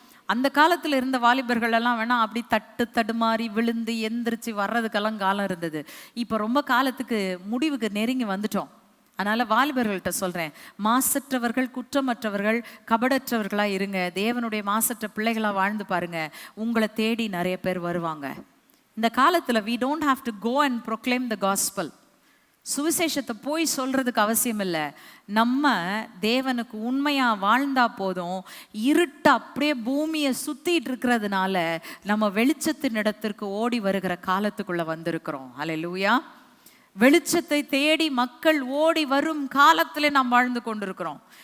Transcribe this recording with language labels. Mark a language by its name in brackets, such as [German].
[Tamil] அந்த காலத்தில் இருந்த வாலிபர்கள் எல்லாம் வேணா அப்படி தடுமாறி விழுந்து எந்திரிச்சு வர்றதுக்கெல்லாம் காலம் இருந்தது. இப்போ ரொம்ப காலத்துக்கு முடிவுக்கு நெருங்கி வந்துட்டோம். அதனால் வாலிபர்கள்ட்ட சொல்கிறேன், மாசற்றவர்கள், குற்றமற்றவர்கள், கபடற்றவர்களாக இருங்க. தேவனுடைய மாசற்ற பிள்ளைகளாக வாழ்ந்து பாருங்க. உங்களை தேடி நிறைய பேர் வருவாங்க. இந்த காலத்தில் [English] we don't have to go and proclaim the gospel. [Tamil] சுவிசேஷத்தை போய் சொல்கிறதுக்கு அவசியம் இல்லை. நம்ம தேவனுக்கு உண்மையாக வாழ்ந்தா போதும். இருட்டு அப்படியே பூமியை சுற்றிட்டு இருக்கிறதுனால நம்ம வெளிச்சத்தின் இடத்திற்கு ஓடி வருகிற காலத்துக்குள்ளே வந்திருக்கிறோம். அல்லேலூயா. வெளிச்சத்தை தேடி மக்கள் ஓடி வரும் காலத்தில் நாம் வாழ்ந்து கொண்டிருக்கிறோம்.